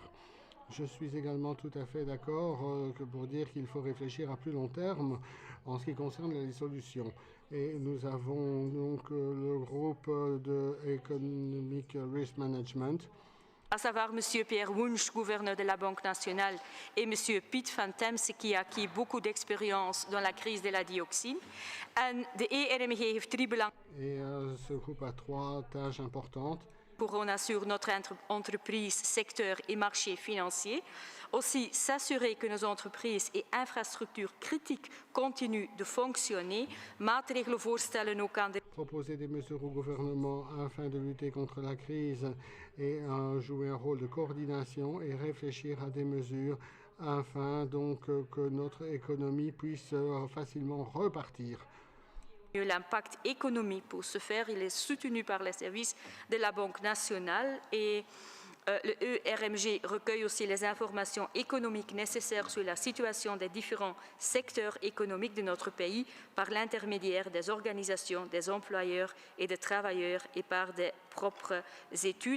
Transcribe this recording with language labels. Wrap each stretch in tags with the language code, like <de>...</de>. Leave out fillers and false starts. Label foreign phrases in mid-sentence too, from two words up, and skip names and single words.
<fr>Je suis également tout à fait d'accord pour dire qu'il faut réfléchir à plus long terme en ce qui concerne les solutions. Et nous avons donc le groupe de Economic Risk Management, à savoir M. Pierre Wunsch, gouverneur de la Banque nationale, et M. Piet van Temse, qui a acquis beaucoup d'expérience dans la crise de la dioxine.</fr> <nl>En de ERMG heeft 3 belangen.</nl> <fr>Et ce groupe a 3 tâches importantes. Pour on assure notre entreprise, secteur et marché financier. Aussi s'assurer que nos entreprises et infrastructures critiques continuent de fonctionner.</fr> <nl>Maatregelen voorstellen ook aan de...</nl> <fr>Proposer des mesures au gouvernement afin de lutter contre la crise et jouer un rôle de coordination et réfléchir à des mesures afin donc que notre économie puisse facilement repartir. L'impact économique pour ce faire, il est soutenu par les services de la Banque nationale et le ERMG recueille aussi les informations économiques nécessaires sur la situation des différents secteurs économiques de notre pays par l'intermédiaire des organisations, des employeurs et des travailleurs et par des propres études.</fr>